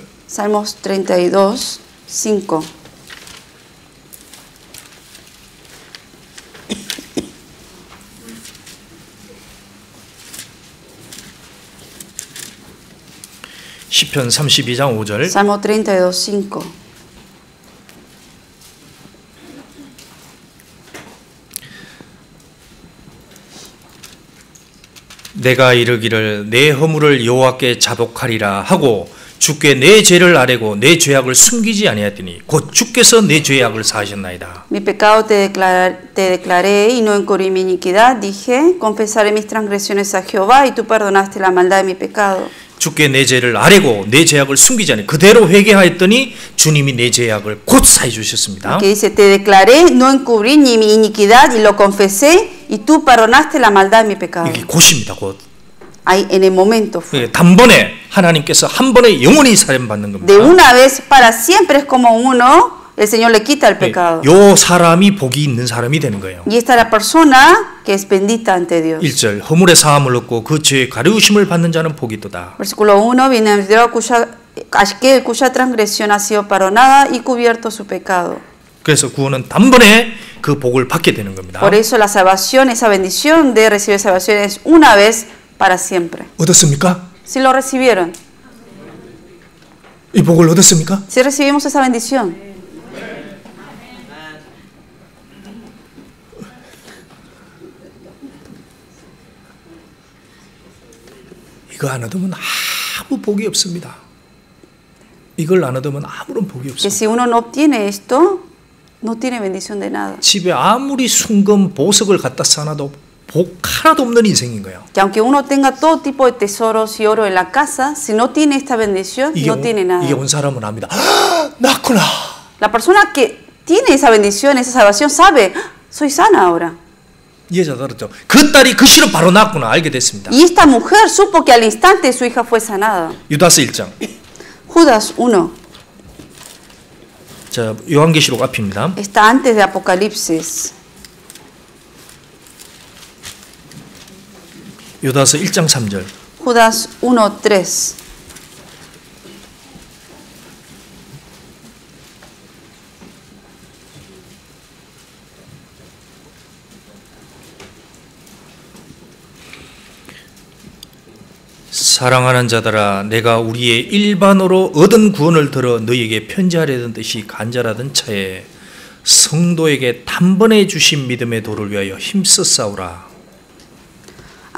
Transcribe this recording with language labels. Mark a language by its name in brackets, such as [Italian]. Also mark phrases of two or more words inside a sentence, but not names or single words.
[Spanish] Salmos 32, 5. [Korean] 시편 32장 5절. [Spanish] Salmo 32, 5. [Korean] 내가 이르기를 내 허물을 여호와께 자복하리라 하고 주께 내 죄를 아뢰고 내 죄악을 숨기지 아니하였더니 곧 주께서 내 죄악을 사하셨나이다. [Spanish] Mi pecado te declaré y no encubrí mi iniquidad. Dije, confesaré mis transgresiones a Jehová y tú perdonaste la maldad de mi pecado. [Korean] 주께 내 죄를 아뢰고 내 죄악을 숨기지 아니 그대로 회개하였더니 주님이 내 죄악을 곧 사해 주셨습니다. [Spanish] Que dice, te declaré, no encubrí ni mi iniquidad y lo confesé y tú perdonaste la maldad de mi pecado. [Korean] 이게 곧입니다. 곧. [Spanish] Ahí en el momento fue. [Korean] 단번에 하나님께서 한 번에 영원히 사함받는 겁니다. [Spanish] De una vez para siempre es como uno, el Señor le quita el pecado. [Korean] 요 사람이 복이 있는 사람이 되는 거예요. [Spanish] Y esta es la persona que es bendita ante Dios. [Korean] 1절 허물의 사함을 얻고 그 죄의 가려우심을 받는 자는 복이 있도다. [Spanish] Versículo 1, bienaventurado cuya transgresión ha sido perdonada y cubierto su pecado. [Korean] 그래서 구원은 단번에 그 복을 받게 되는 겁니다. [Spanish] Por eso la salvación, esa bendición de recibir salvación es una vez para siempre. [Korean] 얻었습니까? [Spanish] Si lo recibieron. [Korean] 이 복을 얻었습니까? [Spanish] Si recibimos esa bendición. [Korean] 이거 안 얻으면 아무 복이 없습니다. 이걸 안 얻으면 아무런 복이 [Spanish] Que [Korean] 없습니다. [Spanish] si uno no obtiene esto, no tiene bendición de nada. [Korean] 집에 아무리 순금 보석을 갖다 쌓아놔도 복 하나도 없는 인생인 거예요. [Spanish] Que aunque uno tenga todo tipo de tesoros y oro en la casa, si no tiene esta bendición, no tiene nada. [Korean] 이게 온 사람은 압니다. 낫구나. [Spanish] La persona que tiene esa bendición, esa salvación, sabe, soy sana ahora. [Korean] 이 여자 들었죠. 그 딸이 그 시로 바로 낫구나 알게 됐습니다. [Spanish] Y esta mujer supo que al instante su hija fue sanada. [Korean] 유다서 1장. [Spanish] Judas 1. [Korean] 자, 요한계시록 앞입니다. [Spanish] Está antes de Apocalipsis. [Korean] 유다서 1장 3절. [Spanish] Judas 1:3. [Korean] 사랑하는 자들아 내가 우리의 일반으로 얻은 구원을 들어 너희에게 편지하려던 듯이 간절하던 차에 성도에게 단번에 주신 믿음의 도를 위하여 힘써 싸우라.